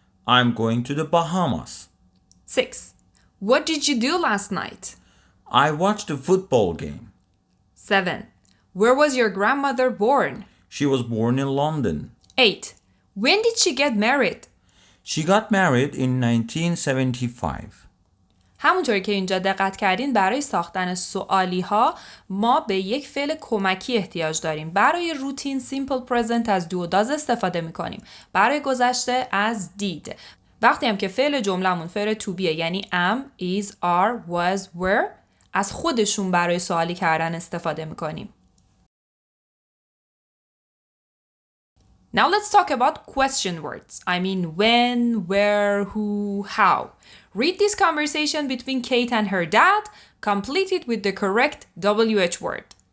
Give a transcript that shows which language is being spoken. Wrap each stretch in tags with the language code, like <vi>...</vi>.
<en>I'm going to the Bahamas. 6. What did you do last night? I watched a football game. 7. Where was your grandmother born? She was born in London. 8. When did she get married? She got married in 1975.</en> <fa>همونطور که اینجا دقت کردین برای ساختن سوالی ها ما به یک فعل کمکی احتیاج داریم. برای روتین سیمپل پرزنت از دو داز استفاده میکنیم. برای گذشته از دید. وقتی هم که فعل جملمون فعل تو بیه یعنی</fa> <en>am, is, are, was, were</en> <fa>از خودشون برای سوالی کردن استفاده میکنیم.</fa> <en>Now let's talk about question words. I mean when, where, who, how. Read this conversation between Kate and her dad. Complete it with the correct WH word.</en>